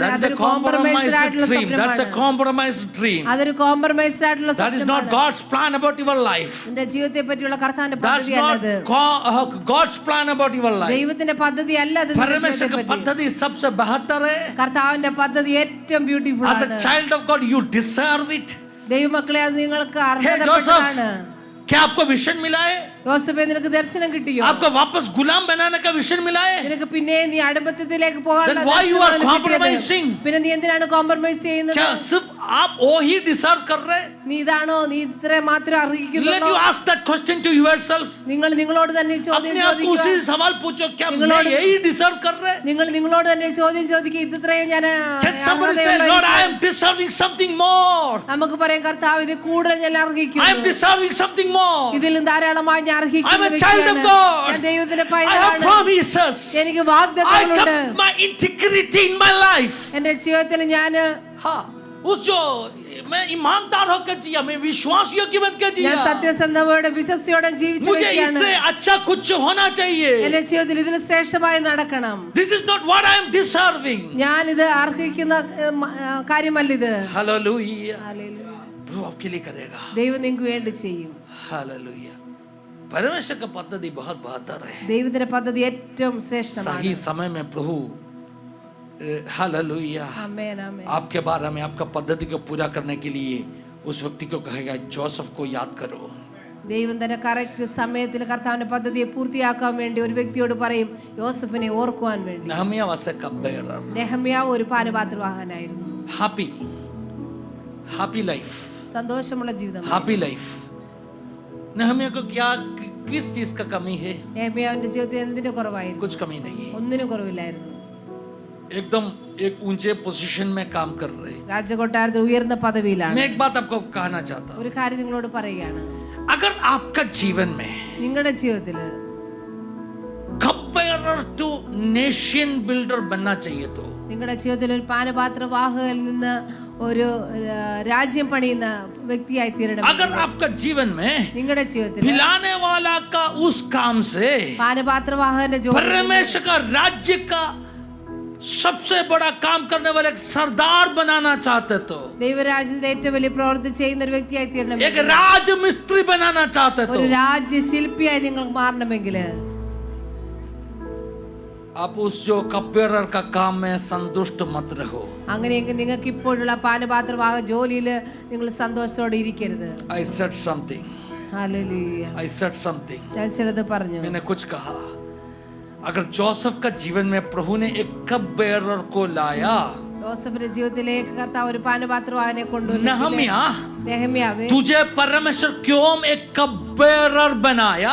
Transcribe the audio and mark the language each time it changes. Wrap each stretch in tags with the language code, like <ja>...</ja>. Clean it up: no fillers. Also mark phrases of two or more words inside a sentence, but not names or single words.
<en>That's a</en> <ml>അതൊരു കോംപ്രമൈസ്ഡ്</ml> <en>compromised</en> <ml>ആയിട്ടുള്ള</ml> <en>dream. That's a</en> <ml>സ്വപ്നമാണ്.</ml> <en>compromised dream.</en> <ml>അതൊരു കോംപ്രമൈസ്ഡ് ആയിട്ടുള്ള</ml> <en>That is not</en> <ml>സ്വപ്നമാണ്.</ml> <en>God's plan about your life.</en> <ml>നിന്റെ ജീവിതത്തെ പറ്റിയുള്ള കർത്താവിന്റെ</ml> <en>That's</en> <ml>പദ്ധതി അല്ലത്.</ml> <en>not God's plan about your life.</en> <ml>ദൈവത്തിന്റെ പദ്ധതി അല്ല അത്. നിന്റെ</ml> <hi>परमेश्वर</hi> <ml>ജീവിതത്തെ</ml> <hi>की</hi> <ml>പറ്റി.</ml> <hi>पद्धति सबसे बेहतर है।</hi> <ml>കർത്താവിന്റെ പദ്ധതി ഏറ്റവും ബ്യൂട്ടിഫുൾ</ml> <en>As</en> <ml>ആണ്.</ml> <en>a child of God, you deserve it.</en> <ml>ദൈവമക്കളെ, അത് നിങ്ങൾക്ക്</ml> <en>Hey</en> <ml>അർഹതപ്പെട്ടതാണ്.</ml> <en>Joseph,</en> <hi>क्या आपको विजन मिला है?</hi> <ml>യോസഫേ, നിനക്ക് ദർശനം കിട്ടിയോ?</ml> <hi>आपको वापस गुलाम बनाने का विजन मिला है?</hi> <ml>നിനക്ക് പിന്നെ നീ അടിമത്തത്തിലേക്ക് പോകാനുള്ള</ml> <en>Then why you are</en> <ml>ദർശനമാണ് കിട്ടിയത്.</ml> <en>compromising?</en> <ml>പിന്നെ നീ എന്തിനാണ് കോംപ്രമൈസ് ചെയ്യുന്നത്?</ml> <hi>क्या सिर्फ आप वो ही डिजर्व कर रहे?</hi> <ml>നീ ഇതാണോ, നീ ഇത്ര മാത്രം</ml> <en>Let</en> <ml>അർഹിക്കുന്നുള്ളൂ?</ml> <en>you ask that question to yourself.</en> <ml>നിങ്ങൾ നിങ്ങളോട് തന്നെ ചോദ്യം</ml> <hi>अपने आप को</hi> <ml>ചോദിക്കുക.</ml> <hi>उसी सवाल पूछो, क्या मैं निगलोड़- यही डिजर्व कर रहे?</hi> <ml>നിങ്ങൾ നിങ്ങളോട് തന്നെ ചോദ്യം ചോദിക്കുക, ഇത്രയും ഞാൻ</ml> <en>Can somebody say, Lord, I am deserving something more.</en> <ml>നമുക്ക് പറയാം, കർത്താവ് ഇത് കൂടുതൽ ഞാൻ</ml> <en>I am</en> <ml>അർഹിക്കുന്നു.</ml> <en>deserving something more.</en> <ml>ഇതിലും ധാരാളമായി ഞാൻ അർഹിക്കുന്ന</ml> <en>I'm a child of</en> <ml>വ്യക്തിയാണ്.</ml> <en>God.</en> <ml>ഞാൻ ദൈവത്തിന്റെ</ml> <en>I have</en> <ml>പൈതലാണ്.</ml> <en>promises.</en> <ml>എനിക്ക്</ml> <en>I</en> <ml>വാഗ്ദത്തങ്ങളുണ്ട്.</ml> <en>kept my integrity in my life.</en> <ml>എന്റെ ജീവിതത്തിൽ ഞാൻ</ml> <hi>हाँ, उस जो मैं ईमानदार होकर जिया, मैं विश्वास योग्य बनकर</hi> <ml>ഞാൻ</ml> <hi>जिया,</hi> <ml>സത്യസന്ധതയോടെ വിശ്വസ്തയോടെ ജീവിച്ച</ml> <hi>मुझे</hi> <ml>വ്യക്തിയാണ്.</ml> <hi>इससे अच्छा कुछ होना चाहिए.</hi> <ml>എന്റെ ജീവിതത്തിൽ ഇതിൽ ശ്രേഷ്ഠമായി നടക്കണം.</ml> <en>This is not what I am deserving.</en> <ml>ഞാൻ ഇത് അർഹിക്കുന്ന കാര്യമല്ല ഇത്.</ml> <en>Hallelujah.</en> <ml>ഹല്ലേലൂയ.</ml> <hi>प्रभु आपके लिए करेगा.</hi> <ml>ദൈവം നിങ്ങൾക്ക് വേണ്ടി ചെയ്യും.</ml> <en>Hallelujah.</en> <hi>परमेश्वर का पद्धति बहुत बेहतर है।</hi> <ml>ദൈവത്തിന്റെ പദ്ധതി ഏറ്റവും ശ്രേഷ്ഠമാണ്.</ml> <hi>सही समय में प्रभु हालेलुया</hi> <ml>ആമേൻ, ആമേൻ.</ml> <hi>आपके बारे में, आपका पद्धति को पूरा करने के लिए उस व्यक्ति को कहेगा, जोसेफ को याद करो.</hi> <ml>ദൈവം തന്നെ കറക്റ്റ് സമയത്തിൽ കർത്താവിന്റെ പദ്ധതിയെ പൂർത്തിയാക്കാൻ വേണ്ടി ഒരു വ്യക്തിയോട് പറയും, യോസഫിനെ ഓർക്കുവാൻ വേണ്ടി.</ml> <en>नहम्याह was a cupbearer.</en> <ml>നെഹമ്യാവ് ഒരു പാനപാത്രവാഹനായിരുന്നു.</ml> <en>happy life,</en> <ml>സന്തോഷമുള്ള ജീവിതം.</ml> <en>happy life.</en> <hi>नहम्याह को क्या किस चीज का कमी है?</hi> <ml>നെഹമ്യാവിന്റെ ജീവിതത്തിൽ എന്തിന്റെ കുറവായിരുന്നു?</ml> <hi>कुछ कमी नहीं है.</hi> <ml>ഒന്നിനും കുറവില്ലായിരുന്നു.</ml> <hi>एकदम एक ऊंचे पोजीशन में काम कर रहे हैं.</hi> <ml>രാജകൊട്ടാരത്തിൽ ഉയർന്ന പദവിയിലാണ്.</ml> <hi>मैं एक बात आपको कहना चाहता हूँ.</hi> <ml>ഒരു കാര്യം നിങ്ങളോട് പറയുകയാണ്.</ml> <hi>अगर आपका जीवन में</hi> <ml>നിങ്ങളുടെ ജീവിതത്തില്</ml> <en>cupbearer to nation builder</en> <hi>बनना चाहिए तो</hi> <ml>നിങ്ങളുടെ ജീവിതത്തിൽ ഒരു പാനപാത്രവാഹകയിൽ നിന്ന് ഒരു രാജ്യം പണിയുന്ന വ്യക്തിയായി തീരണം.</ml> <hi>अगर आपका जीवन में</hi> <ml>നിങ്ങളുടെ ജീവിതത്തിൽ</ml> <hi>पिलाने वाला का उस काम से</hi> <ml>പാനപാത്രവാഹകന്റെ ജോലി</ml> <hi>परमेश्वर का राज्य का सबसे बड़ा काम करने वाले एक सरदार बनाना चाहते तो,</hi> <ml>ദൈവരാജ്യത്തിൽ ഏറ്റവും വലിയ പ്രവൃത്തി ചെയ്യുന്ന ഒരു വ്യക്തിയായി തീരണം.</ml> <hi>एक राज मिस्त्री बनाना चाहते तो</hi> <ml>ഒരു രാജ്യ ശില്പിയായി നിങ്ങൾ മാറണമെങ്കിൽ</ml> <hi>आप उस जो कपबेरर का काम में संतुष्ट मत रहो.</hi> <ml>അങ്ങനെയെങ്കിൽ നിങ്ങൾക്ക് ഇപ്പോഴുള്ള പാനപാത്രവാഹ ജോലിയിൽ നിങ്ങൾ സന്തോഷത്തോടെ ഇരിക്കരുത്.</ml> <en>I said something.</en> <ml>ഹല്ലേലൂയ.</ml> <en>I said something.</en> <ml>ഞാൻ ചിലത് പറഞ്ഞു.</ml> <hi>मैंने कुछ कहा. अगर जोसेफ का जीवन में प्रभु ने एक कपबेरर को लाया,</hi> <ml>യോസഫിന്റെ ജീവിതത്തിലേക്ക് കർത്താവ് ഒരു പാനപാത്രവാഹനെ കൊണ്ടുവന്നു.</ml> <hi>नहम्याह,</hi> <ml>നെഹമ്യാവേ,</ml> <hi>तुझे परमेश्वर क्यों एक कपबेरर बनाया?</hi>